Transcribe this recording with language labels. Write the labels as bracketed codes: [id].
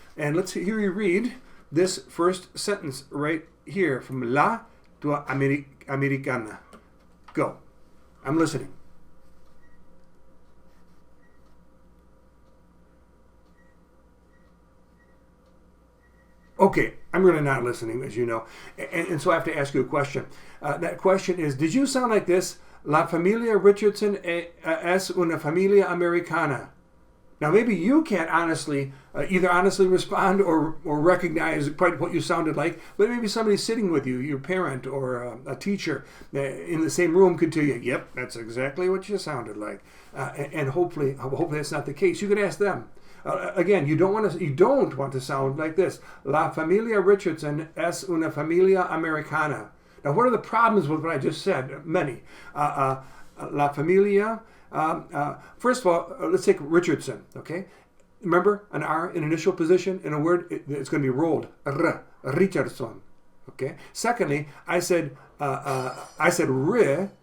[en] And let's hear you read this first sentence right here from La to Americana. Go. I'm listening. Okay, I'm really not listening, as you know. And so I have to ask you a question. That question is, did you sound like this? [es] La familia Richardson es una familia Americana. [en] Now, maybe you can't either honestly respond or recognize quite what you sounded like, but maybe somebody sitting with you, your parent or a teacher in the same room could tell you, yep, that's exactly what you sounded like. And hopefully that's not the case. You can ask them. Again, you don't want to sound like this. [es] La familia Richardson es una familia Americana. [en] Now, what are the problems with what I just said? Many. [es] La familia. [en] First of all, let's take Richardson. Okay, remember an R in initial position in a word, it's going to be rolled. Richardson. Okay. Secondly, I said re.